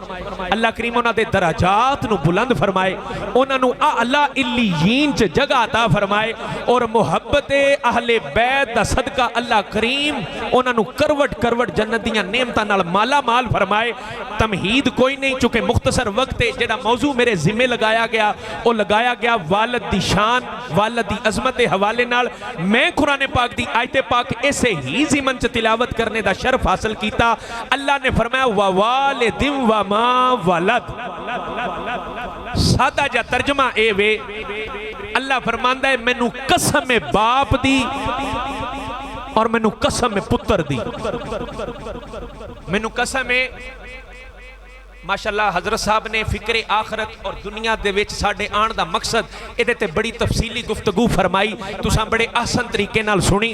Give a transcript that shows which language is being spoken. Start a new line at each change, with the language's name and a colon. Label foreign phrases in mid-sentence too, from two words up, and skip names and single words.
Punjabi: ਅੱਲਾਹ ਕਰੀਮ ਉਨ੍ਹਾਂ ਦੇ ਦਰਜਾਤ ਨੂੰ ਬੁਲੰਦ ਫ਼ਰਮਾਏ, ਉਨ੍ਹਾਂ ਨੂੰ ਆਲਾ ਇੱਲੀਯੀਨ ਚ ਜਗ੍ਹਾ ਅਤਾ ਫ਼ਰਮਾਏ, ਔਰ ਮੁਹੱਬਤ ਅਹਲੇ ਬੈਤ ਦਾ ਸਦਕਾ ਅੱਲਾਹ ਕਰੀਮ ਉਨ੍ਹਾਂ ਨੂੰ ਕਰਵਟ ਕਰਵਟ ਜੰਨਤ ਦੀਆਂ ਨੇਮਤਾਂ ਨਾਲ ਮਾਲਾ ਮਾਲ ਫ਼ਰਮਾਏ। ਤਮਹੀਦ ਕੋਈ ਨਹੀਂ, ਚੂੰਕਿ ਮੁਖ਼ਤਸਰ ਵਕ਼ਤ ਹੈ, ਜੇੜ੍ਹਾ ਮੌਜ਼ੂ ਮੇਰੇ ਜ਼ਿੰਮੇ ਲਗਾਇਆ ਗਿਆ ਵੋ ਲਗਾਇਆ ਗਿਆ ਵਾਲਦ ਦੀ ਸ਼ਾਨ, ਵਾਲਦ ਦੀ ਅਜ਼ਮਤ ਕੇ ਹਵਾਲੇ ਨਾਲ। ਮੈਂ ਕੁਰਾਨ ਪਾਕ ਦੀ ਆਯਤੇ ਪਾਕ ਐਸੇ ਹੀ ਜ਼ਿਮਨ ਚ ਤਿਲਾਵਤ ਕਰਨੇ ਦਾ ਸ਼ਰਫ਼ ਹਾਸਿਲ ਕੀਤਾ। ਅੱਲਾਹ ਨੇ ਫ਼ਰਮਾਇਆ
Arabic: ووالد وما ولد.
Punjabi: ਸਾਦਾ ਜਾ ਤਰਜਮਾ ਏ ਵੇ, ਅੱਲਾਹ ਫ਼ਰਮਾਂਦਾ ਹੈ ਮੈਨੂੰ ਕਸਮ ਹੈ ਬਾਪ ਦੀ ਔਰ ਮੈਨੂੰ ਕਸਮ ਹੈ ਪੁੱਤਰ ਦੀ। ਮੈਨੂੰ ਕਸਮ ਹੈ, ਮਾਸ਼ਾਅੱਲਾਹ ਹਜ਼ਰਤ ਸਾਹਬ ਨੇ ਫ਼ਿਕਰੇ ਆਖ਼ਰਤ ਔਰ ਦੁਨੀਆ ਦੇ ਵਿਚ ਸਾਡੇ ਆਣ ਦਾ ਮਕ਼ਸਦ ਇਹਦੇ ਤੇ ਬੜੀ ਤਫ਼ਸੀਲੀ ਗੁਫ਼ਤਗੂ ਫ਼ਰਮਾਈ, ਤੁਸਾਂ ਬੜੇ ਆਸਾਨ ਤਰੀਕੇ ਨਾਲ ਸੁਣੀ।